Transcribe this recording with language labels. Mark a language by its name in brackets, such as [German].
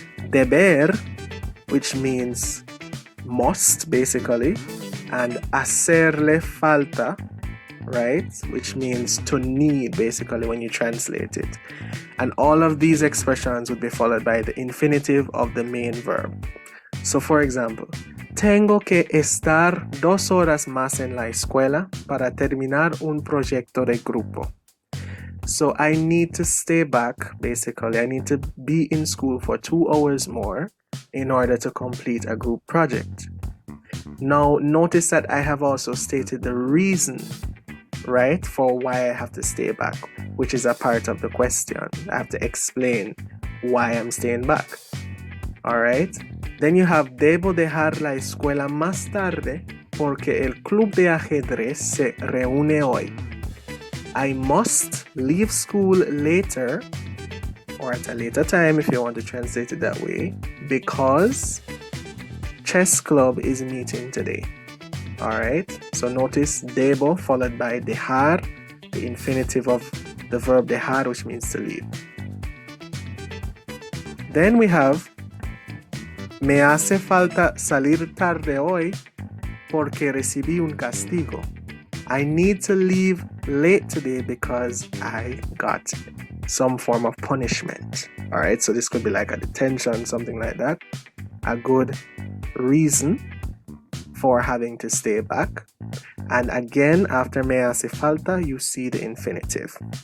[English] Deber, which means must, basically. And hacerle falta, right? Which means to need, basically, when you translate it. And all of these expressions would be followed by the infinitive of the main verb. So, for example, [Spanish] tengo que estar 2 horas más en la escuela para terminar un proyecto de grupo. [English] So I need to stay back, basically. I need to be in school for 2 hours more in order to complete a group project. Now, notice that I have also stated the reason, right, for why I have to stay back, which is a part of the question. I have to explain why I'm staying back. Alright? Then you have [Spanish] debo dejar la escuela más tarde porque el club de ajedrez se reúne hoy. [English] I must leave school later, or at a later time if you want to translate it that way, because chess club is meeting today. Alright, so notice debo followed by dejar, the infinitive of the verb dejar, which means to leave. Then we have [Spanish] me hace falta salir tarde hoy porque recibí un castigo. [English] I need to leave late today because I got some form of punishment. Alright, so this could be like a detention, something like that. A good reason for having to stay back. And again, after me hace falta, you see the infinitive.